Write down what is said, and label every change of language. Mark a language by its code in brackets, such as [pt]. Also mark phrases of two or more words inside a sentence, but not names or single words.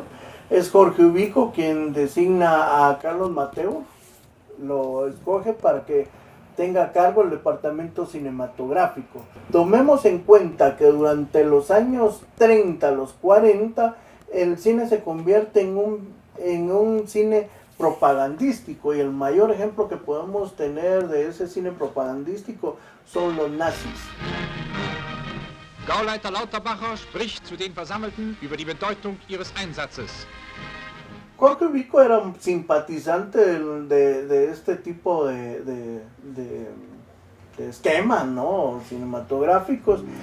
[es] Es Jorge Ubico quien designa a Carlos Mateo, lo escoge para que tenga a cargo el departamento cinematográfico. Tomemos en cuenta que durante los años 30, los 40, el cine se convierte en un cine propagandístico, y el mayor ejemplo que podemos tener de ese cine propagandístico son los nazis. [de] Gauleiter Lauterbacher spricht zu den Versammelten über die Bedeutung ihres Einsatzes. [es] Jorge Ubico era un simpatizante de este tipo de esquemas, ¿no?, cinematográficos.